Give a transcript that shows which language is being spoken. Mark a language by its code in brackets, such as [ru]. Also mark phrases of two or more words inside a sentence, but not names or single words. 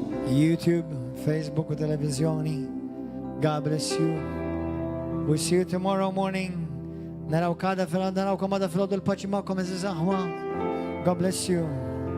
[mt] YouTube, Facebook u televizjoni. [en] God bless you. We see you tomorrow morning. [mt] Narawkom għada fil-għodu l-paċi ma'kom eżiz aħwa. [en] God bless you.